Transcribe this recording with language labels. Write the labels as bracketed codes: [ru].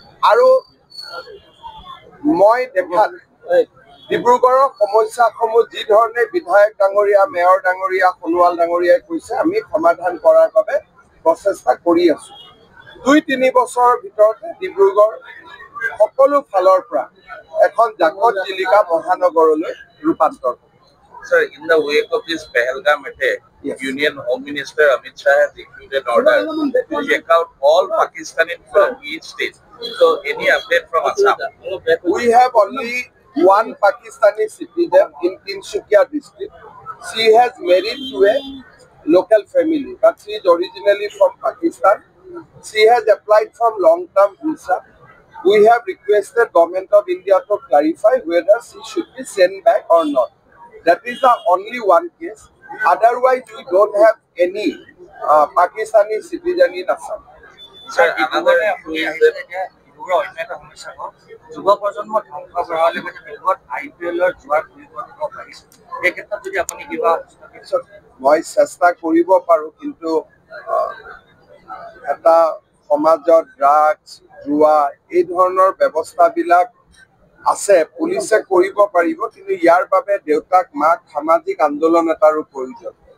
[as] আৰু মই দেখাত ডিব্ৰুগড়ৰ সমস্যাসমূহ যি ধৰণে বিধায়ক ডাঙৰীয়া, মেয়ৰ ডাঙৰীয়া, সোণোৱাল ডাঙৰীয়াই কৈছে, আমি সমাধান কৰাৰ বাবে প্ৰচেষ্টা কৰি আছো। ২-৩ বছৰৰ ভিতৰতে ডিব্ৰুগড় সকলো ফালৰ পৰা এখন জাকত জিলিকা মহানগৰলৈ ৰূপান্তৰ হ'ব। [en] Sir, in the wake of this Pahalgam attack, Union Home Minister Amit Shah has issued an order to check out all Pakistanis from each state. So, any update from Assam? We have only one Pakistani citizen in Tinsukia district. She has married to a local family, but she is originally from Pakistan. She has applied for long-term visa. We have requested Government of India to clarify whether she should be sent back or not. That is the only one case. Otherwise, we don't have any Pakistani citizen in Assam. Sir, another issue is that [as] যুৱ প্ৰজন্মৰ ধ্বংস কৰা হ'লে IPL-ৰ জোৱাৰ ঘূৰিব পাৰিছে। এই ক্ষেত্ৰত যদি আপুনি কিবা মই চেষ্টা কৰিব পাৰোঁ, কিন্তু এটা সমাজত ড্ৰাগছ, জুৱা এই ধৰণৰ ব্যৱস্থাবিলাক আছে, পুলিচে কৰিব পাৰিব, কিন্তু ইয়াৰ বাবে দেউতাক মাক সামাজিক আন্দোলন এটাৰো প্ৰয়োজন।